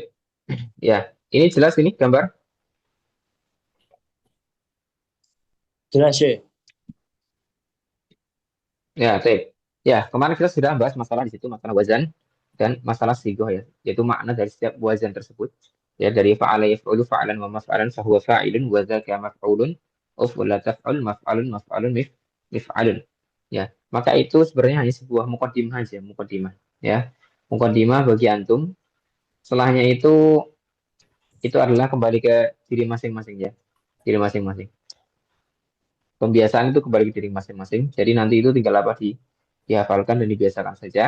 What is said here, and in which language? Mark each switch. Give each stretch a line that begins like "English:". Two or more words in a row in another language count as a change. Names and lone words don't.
Indonesian: Ya, ini jelas ini gambar. Jelas ya. Ya, baik. Ya, kemarin kita sudah bahas masalah di situ, masalah wazan dan masalah sigoh ya, yaitu makna dari setiap wazan tersebut.
Arabic: Ya, dari فعل يفعل فعلا ومفعلا فهو فاعل وذاك مفعول افعل تفعل مفعل مفعل مفعل.
Indonesian: Ya, maka itu sebenarnya hanya sebuah mukaddimah aja, mukaddimah. Ya, mukaddimah bagi antum. Setelahnya itu adalah kembali ke diri masing-masing ya, diri masing-masing. Pembiasaan itu kembali ke diri masing-masing. Jadi nanti itu tinggal apa dihafalkan dan dibiasakan saja.